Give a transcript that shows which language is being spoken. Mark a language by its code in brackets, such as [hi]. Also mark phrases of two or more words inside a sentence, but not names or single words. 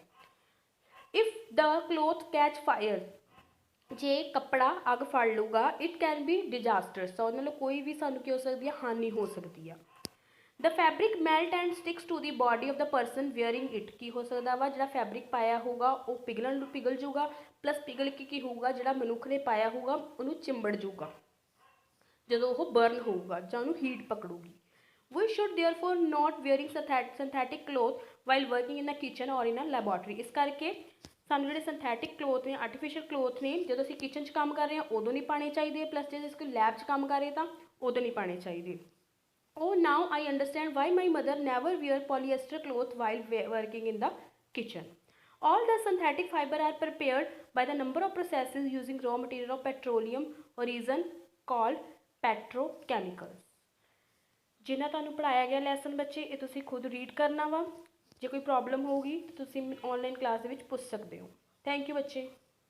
[en] if the cloth catch fire, [pa] ਜੇ ਕੱਪੜਾ ਅੱਗ ਫੜ ਲੂਗਾ [en] it can be disasters, [pa] ਤਾਂ ਉਹਦੇ ਨਾਲ ਕੋਈ ਵੀ ਸਾਨੂੰ ਕੀ ਹੋ ਸਕਦੀ ਆ, ਹਾਨੀ ਹੋ ਸਕਦੀ ਆ। [en] the fabric melt and sticks to the body of the person wearing it. [pa] ਕੀ ਹੋ ਸਕਦਾ ਵਾ, ਜਿਹੜਾ ਫੈਬਰਿਕ ਪਾਇਆ ਹੋਊਗਾ ਉਹ ਪਿਘਲ ਜੂਗਾ, ਪਲੱਸ ਪਿਘਲ ਕੇ ਕੀ ਹੋਊਗਾ, ਜਿਹੜਾ ਮਨੁੱਖ ਨੇ ਪਾਇਆ ਹੋਊਗਾ ਉਹਨੂੰ ਚਿੰਬੜ ਜੂਗਾ ਜਦੋਂ ਉਹ ਬਰਨ ਹੋਊਗਾ ਜਾਂ ਉਹਨੂੰ ਹੀਟ ਪਕੜੂਗੀ। [en] We should therefore not wearing synthetic cloth while working in a kitchen or in a laboratory। ਇਸ ਕਰਕੇ ਸਾਨੂੰ ਜਿਹੜੇ synthetic cloth ਨੇ artificial cloth ਨੇ ਜਦੋਂ ਅਸੀਂ ਕਿਚਨ 'ਚ ਕੰਮ ਕਰ ਰਹੇ ਹਾਂ ਉਦੋਂ ਨਹੀਂ ਪਾਉਣੇ ਚਾਹੀਦੇ, ਪਲੱਸ ਜੇ ਅਸੀਂ ਲੈਬ 'ਚ ਕੰਮ ਕਰ ਰਹੇ ਤਾਂ ਉਦੋਂ ਨਹੀਂ ਪਾਉਣੇ ਚਾਹੀਦੇ। Oh, now I understand why my mother never wear polyester cloth while working in the kitchen. All the synthetic fiber are prepared by the number of processes using raw material of petroleum origin called petrochemicals। [pa] ਜਿੰਨਾ ਤੁਹਾਨੂੰ ਪੜ੍ਹਾਇਆ ਗਿਆ ਲੈਸਨ ਬੱਚੇ ਇਹ ਤੁਸੀਂ ਖੁਦ ਰੀਡ ਕਰਨਾ ਵਾ। ਜੇ ਕੋਈ ਪ੍ਰੋਬਲਮ ਹੋਊਗੀ ਤੁਸੀਂ [en] online class [pa] ਦੇ ਵਿੱਚ ਪੁੱਛ ਸਕਦੇ ਹੋ। [en] thank you ਬੱਚੇ।